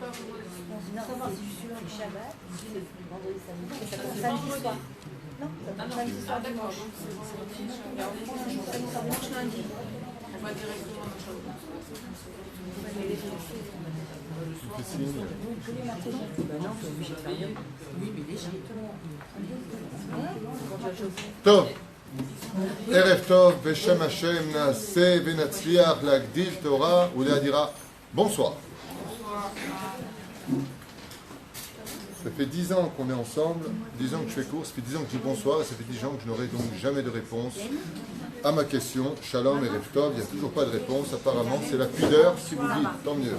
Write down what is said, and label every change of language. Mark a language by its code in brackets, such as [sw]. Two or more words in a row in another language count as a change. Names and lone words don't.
[fr] Non, c'est sûr, les Shabbat, vendredi, samedi, et ça commence samedi soir. Non, ça commence samedi soir, dimanche. Ça commence lundi. On va directement dans le Shabbat. Tu fais signe. Tous les matins. Non, c'est obligé de faire bien. Oui, mais léger. [he] טוב, ערב טוב, בשם השם נעשה ונצליח להגדיל תורה ולהדירה. [fr] Bonsoir. Ça fait 10 ans qu'on est ensemble, 10 ans que je fais cours, ça fait 10 ans que je dis bonsoir, et ça fait 10 ans que je n'aurai donc jamais de réponse à ma question. Shalom et [he] ערב טוב, [fr] il n'y a toujours pas de réponse, apparemment c'est la pudeur, si vous dites, tant mieux.